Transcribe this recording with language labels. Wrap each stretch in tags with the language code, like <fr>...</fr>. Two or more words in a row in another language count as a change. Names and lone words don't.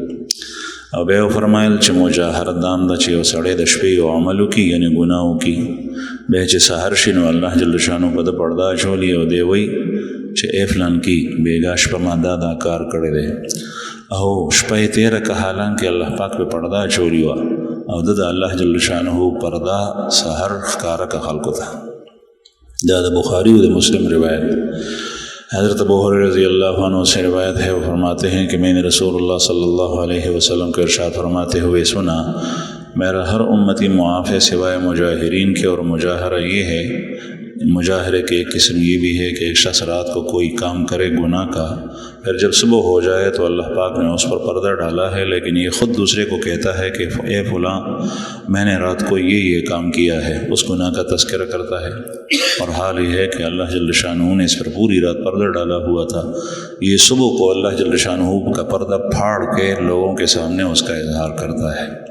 <ps>او بیا فرمایل چې مجاهرت دام ده چې یو سړی د شپې یو عمل وکړي یعنې ګناه وکړي بیا چې سحر شي نو</ps> <ar>الله جل شانو</ar> <ps>په ده پرده اچولي او دی وایي چې ای فلان کې بېګا شپه ما دا کار کړی دی او شپه یې تېره که حالانکې الله پاک پې پرده اچولي وه او ده د</ps> <ar>الله جل شانه</ar> <ps>پرده سحر ښکاره که خلکو ته. دا د بخاری و د مسلم روایت.</ps> <ur>حضرت ابو هريرہ</ur> <ar>رضی اللہ عنہ</ar> <ur>سے روایت ہے، وہ فرماتے ہیں کہ میں نے رسول اللہ</ur> <ar>صلی اللہ علیہ وسلم</ar> <ur>کا ارشاد فرماتے ہوئے سنا میرا ہر امتی معاف ہے سوائے مجاہرین کے، اور مجاہرہ یہ ہے، مجاہرے کے ایک قسم یہ بھی ہے کہ ایک شخص رات کو کوئی کام کرے گناہ کا، پھر جب صبح ہو جائے تو اللہ پاک نے اس پر پردہ ڈالا ہے، لیکن یہ خود دوسرے کو کہتا ہے کہ اے فلاں میں نے رات کو یہ کام کیا ہے، اس گناہ کا تذکرہ کرتا ہے، اور حال یہ ہے کہ</ur> <ar>اللہ جل شانہ</ar> <ur>نے اس پر پوری رات پردہ ڈالا ہوا تھا، یہ صبح کو</ur> <ar>اللہ جل شانہ</ar> <ur>کا پردہ پھاڑ کے لوگوں کے سامنے اس کا اظہار کرتا ہے۔</ur>